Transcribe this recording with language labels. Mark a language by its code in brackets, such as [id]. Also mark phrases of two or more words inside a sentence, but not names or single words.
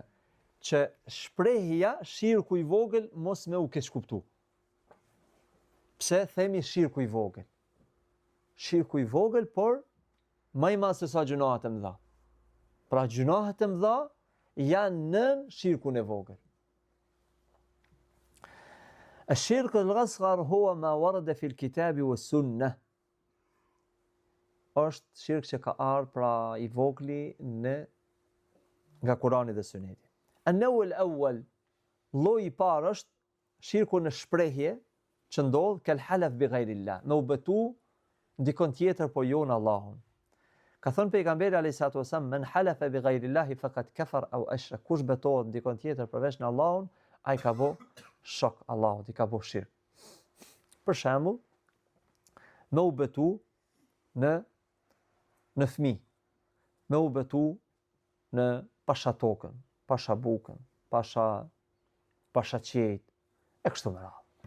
[sq] Që shprehja shirku i vogël mos me u keq kuptu. Pse themi shirku i vogël? Shirku i vogël, por më i madh se sa gjunahet e mëdha. Pra gjunahet e mëdha janë nën shirkun e vogël. [ar] الشرك الأصغر هو ما ورد في الكتاب والسنة. [sq] Është shirk që ka ardhur pra i vogli nga Kurani dhe Suneti. [ar] النوع الأول, [sq] lloji i parë është shirku në shprehje që ndodh kel [ar] حلف بغير الله, [sq] me u betu dikon tjetër po jo në Allahun. Ka thënë pejgamberi [ar] عليه الصلاة والسلام, من حلف بغير الله فقد كفر أو أشرك, [sq] kush betohet dikon tjetër përveç në Allahun, ai ka bë shok Allahut, i ka bë shirk. Për shembull, me u betu në fëmijë, me u betu në pashatokën, pashabukën, pashaçejt, e kështu me radhë.